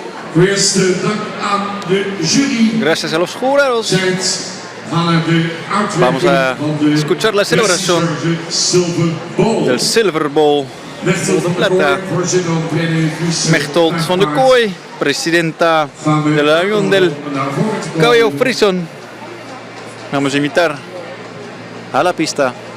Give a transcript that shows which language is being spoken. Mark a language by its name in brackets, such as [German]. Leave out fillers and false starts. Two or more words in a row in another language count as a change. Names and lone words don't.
[Spanish] Gracias a los jurados. Vamos a escuchar la celebración del Silver Bowl de plata. Mechtold van der Kooi, presidenta de la Unión del Cabello Frison. Vamos a invitar a la pista.